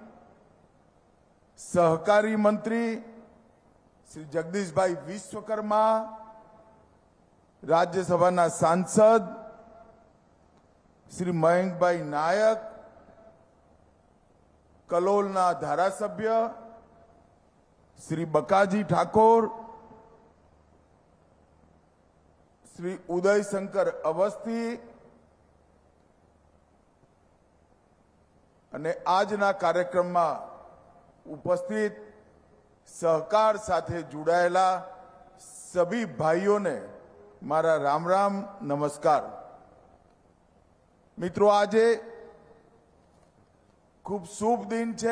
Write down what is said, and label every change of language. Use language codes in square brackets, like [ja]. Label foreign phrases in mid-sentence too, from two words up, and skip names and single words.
[gu] સહકારી મંત્રી શ્રી જગદીશભાઈ વિશ્વકર્મા, રાજ્યસભા સાંસદ શ્રી મયંકભાઈ નાયક, કલોલના ધારાસભ્ય શ્રી બકાજી ઠાકોર, શ્રી ઉદય શંકર અવસ્થી અને આજના કાર્યક્રમમાં ઉપસ્થિત સહકાર સાથે જોડાયેલા સभी ભાઈઓને મારા રામ રામ નમસ્કાર। મિત્રો, આજે ખૂબ શુભ દિન છે।